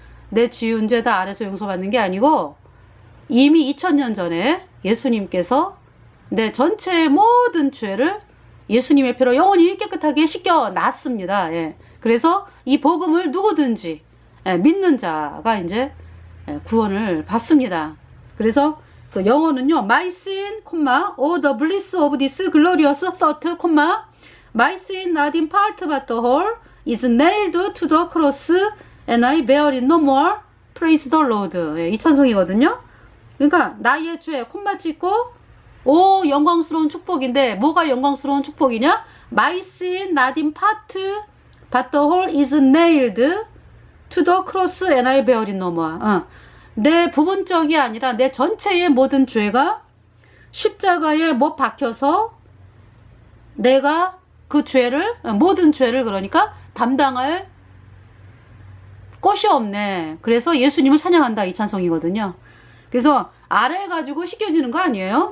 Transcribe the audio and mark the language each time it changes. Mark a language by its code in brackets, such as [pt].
[ko] 내 지은 죄 다 아래서 용서받는 게 아니고 이미 2000년 전에 예수님께서 내 전체의 모든 죄를 예수님의 피로 영원히 깨끗하게 씻겨 놨습니다. 예. 그래서 이 복음을 누구든지 믿는 자가 이제 구원을 받습니다. 그래서 그 영어는요, [en] my sin, oh the bliss of this glorious thought, my sin not in part but the whole is nailed to the cross and I bear it no more. Praise the Lord. [ko] 예, 이 찬송이거든요. 그러니까 나의 죄 콤마 찍고 오 영광스러운 축복인데 뭐가 영광스러운 축복이냐? [en] My sin not in part but the whole is nailed to the cross and I bear it no more. [ko] 내 부분적이 아니라 내 전체의 모든 죄가 십자가에 못 박혀서 내가 그 죄를 모든 죄를 그러니까 담당할 것이 없네. 그래서 예수님을 찬양한다 이 찬송이거든요. 그래서 아래 가지고 씻겨지는 거 아니에요?